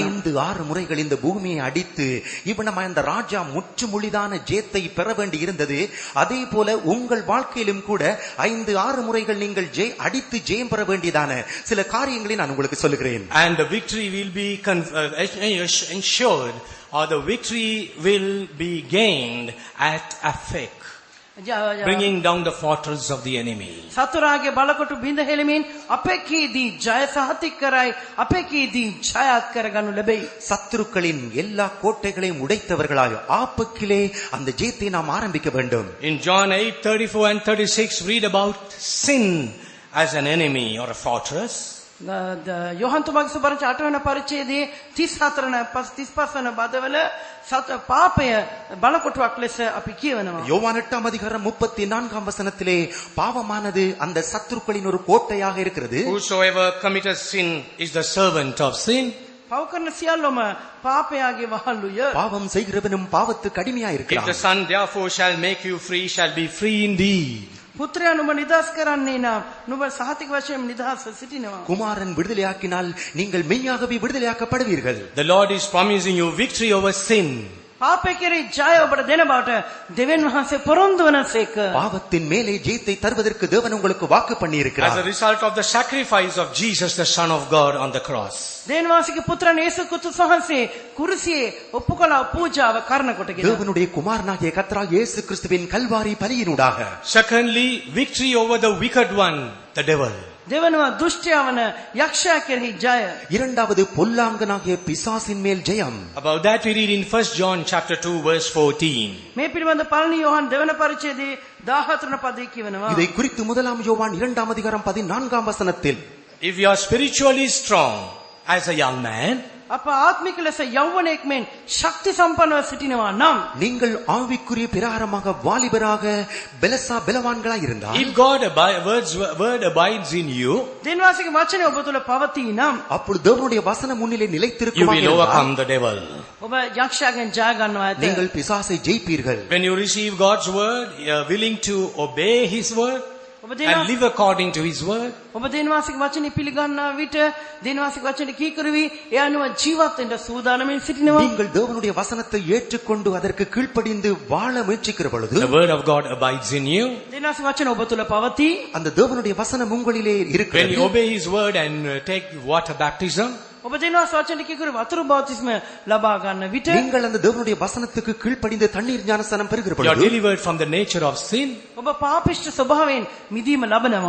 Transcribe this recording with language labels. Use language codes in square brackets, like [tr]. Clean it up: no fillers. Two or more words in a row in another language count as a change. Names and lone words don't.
[ta] 5-6 முறைகள் இந்த பூமியை அடித்து இவனம் அந்த ராஜா முற்றுமுழிதான ஜெயத்தை பெற வேண்டி இருந்தது. அதே போல உங்கள் வாழ்க்கையிலும் கூட 5-6 முறைகள் நீங்கள் அடித்து ஜெயம் பெற வேண்டியதான சில காரியங்களை நான் உங்களுக்கு சொல்லுகிறேன். [en] And the victory will be ensured, or the victory will be gained at Afek, bringing down the fortress of the enemy. [si] සතුරාගේ බලකොටු බිඳ හෙළමින් අපේකීදී ජය සහතික කරයි. අපේකීදී ජයත් කරගනු ලැබෙයි. [ta] சத்துருக்களின் எல்லா கோட்டைகளையும் உடைத்தவர்களாய் ஆப்பக்கிலே அந்த ஜெயத்தை நாம் ஆரம்பிக்க வேண்டும். [en] In John 8:34 and 36 read about sin as an enemy or a fortress. [si] යොහන් තුමාගේ සුබරච 8 වෙනි පරිච්ඡේදයේ 35 වෙනි පදවල පාපය බලකොටුවක් ලෙස අපි කියවනවා. [ta] யோவான் 8 அதிகாரம் 34 வசனத்திலே பாவமானது அந்த சத்துருக்களின் ஒரு கோட்டையாக இருக்கிறது. [en] Whosoever committeth sin is the servant of sin. [si] පව කරන සියල්ලම පාපයාගේ වහල්ලුය. [ta] பாவம் செய்கிறவனும் பாவத்துக்கு அடிமையாக [en] If the [ta] இருக்கிறான். [en] Son therefore shall make you free, shall be free indeed. [si] පුත්‍රයා නුඹ නිදහස් කරන්නේ නම් නුඹ සහතික වශයෙන් නිදහස්ව සිටිනවා. [ta] குமாரன் விடுதலையாக்கினால் நீங்கள் மெய்யாகவே விடுதலையாக்கப்படுவீர்கள். [en] The Lord is promising you victory over sin. [si] පාපය කෙරෙහි ජය ඔබට දෙන බවට දෙවියන් වහන්සේ පොරොන්දු වනසේක. [ta] பாவத்தின் மேலே ஜெயத்தை தருவதற்கு தேவன் உங்களுக்கு வாக்கு பண்ணி [en] As a [ta] இருக்கிறார். [en] result of the sacrifice of Jesus, the Son of God, on the cross. [si] දෙවියන් වහන්සේගේ පුත්‍රන් යේසුස් ක්‍රිස්තුස් වහන්සේ කුරුසියේ ඔප්පු කළ පූජාව කරන කොටගෙන [ta] தேவனுடைய குமாரனாகிய கர்த்தராகிய இயேசு கிறிஸ்துவின் கல்வாரி பலியினூடாக [en] Secondly, victory over the wicked one, the devil. [si] දෙවනුව දුෂ්ටයා වන යක්ෂයා කෙරෙහි ජය. [ta] இரண்டாவது பொல்லாங்கனாகிய பிசாசின் மேல் ஜெயம். [en] About that we read in 1 John chapter 2 verse 14. [si] මේ පිළිබඳ පළවෙනි යෝහන් දෙවන පරිච්ඡේදයේ 14 වන පදයේ කියවෙනවා. [ta] இதை குறித்து முதலாம் யோவான் 2 அதிகாரம் 14 வசனத்தில் [en] If you are spiritually strong as a young man, [si] අප ආත්මික ලෙස යෞවනයෙක් මෙන් ශක්ති සම්පන්නව සිටිනවා නම් [ta] நீங்கள் ஆவிக்குரிய பிரகாரமாக வாலிபராக பெலசா பெலவான்களாய் இருந்தால், [en] if God word abides in you, [si] දෙවියන්ගේ වචනය ඔබ තුළ පවතී නම් [ta] அப்பொழுது தேவனுடைய வசனம் முன்னிலே [en] you [ta] நிலைத்திருக்குமாக [en] will [ta] இருந்தால், [en] overcome the devil. [si] ඔබ යක්ෂයාගෙන් ජය ගන්නවා ඇත. [ta] நீங்கள் பிசாசை ஜெயிப்பீர்கள். [en] When you receive God's word, you are willing to obey His word [si] ඔබ [en] and live according to His word. [si] ඔබ දෙවියන්ගේ වචනේ පිළිගන්නා විට දෙවියන්ගේ වචනේ කීකරුවි ඒ අනුව ජීවත් වෙන්න සූදානමින් සිටිනවා. [ta] நீங்கள் தேவனுடைய வசனத்தை ஏற்றுக்கொண்டு அதற்கு கீழ்ப்படிந்து வாழ முயற்சிக்கிற பொழுது, [en] The word of God abides in you. [si] දෙවියන්ගේ වචන ඔබ තුළ පවතී. [ta] அந்த தேவனுடைய வசனம் உங்களிலே [en] When [ta] இருக்கிறது. [en] you obey His word and take water baptism, [si] ඔබ දෙවියන්ගේ වචනේ කීකරු වතුරු බෞතිස්ම ලබා ගන්න විට [ta] நீங்கள் அந்த தேவனுடைய வசனத்துக்கு கீழ்ப்படிந்து தண்ணீர் ஞானஸ்நானம் பெறுகிற [en] you are [ta] பொழுது, [en] delivered from the nature of sin, [si] ඔබ පාපිෂ්ඨ ස්වභාවයෙන් මිදීම ලබනවා.